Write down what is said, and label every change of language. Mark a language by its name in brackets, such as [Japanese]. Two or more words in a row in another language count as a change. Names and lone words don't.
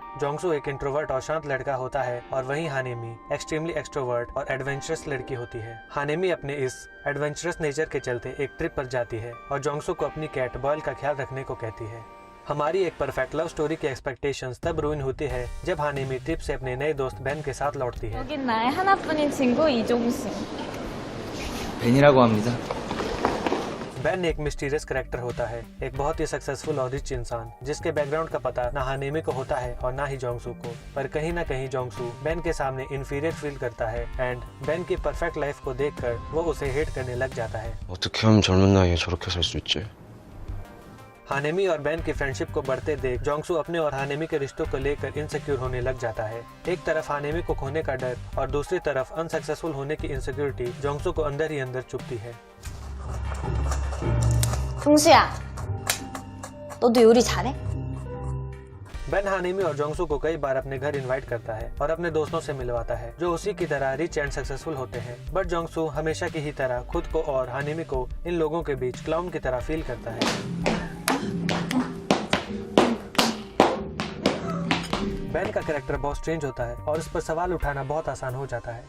[Hindi] जोंगसू एक इंट्रोवर्ट और शांत लड़का होता है और वहीं हानेमी [English] extremely extrovert [Hindi] और एडवेंचरस लड़की होती है। हानेमी अपने इस [English] adventurous nature [Hindi] के चलते एक ट्रिप पर जाती है और जोंगसू को अपनी कैट बॉयल का ख्याल रखने को कहती है। हमारी एक [English] perfect love story [Hindi] की एक्सपेक्टेशंस तब रूइन होती है जब हानेमी ट्रिप से अपने नए दोस्त बेन के साथ लौटती है। [Korean] 여긴 나의 하나뿐인 친구 이종수. 벤이라고 합니다. [Hindi] बेन एक [English] mysterious character [Hindi] होता है, एक बहुत ही सक्सेसफुल और रिच इंसान जिसके बैकग्राउंड का पता ना हानेमी को होता है और ना ही जोंगसू को। पर कहीं ना कहीं जोंगसू बेन के सामने [English] inferior feel [Hindi] करता है एंड बेन की [English] perfect life [Hindi] को देखकर वो उसे हेट करने लग जाता है। [Korean] 어떻게 하면 젊은 나이에 저렇게 살 수 있지? [Hindi] हानेमी और बेन की फ्रेंडशिप को बढ़ते देख जोंगसू अपने और हानेमी के रिश्तों को लेकर इनसिक्योर होने लग जाता है। एक तरफ हानेमी को खोने का डर और दूसरी तरफ अनसक्सेसफुल होने की इनसिक्योरिटी जोंगसू को अंदर ही अंदर चुभती है। [Korean] 종수야, 너도 요리 잘해? [Hindi] बेन हानेमी और जोंगसू को कई बार अपने घर इनवाइट करता है और अपने दोस्तों से मिलवाता है जो उसी की तरह [English] rich and successful [Hindi] होते हैं। बट जोंगसू हमेशा की ही तरह खुद को और हानेमी को इन लोगों के बीच क्लाउन की तरह फील करता है। बेन का कैरेक्टर बहुत स्ट्रेंज होता है और इस पर सवाल उठाना बहुत आसान हो जाता है।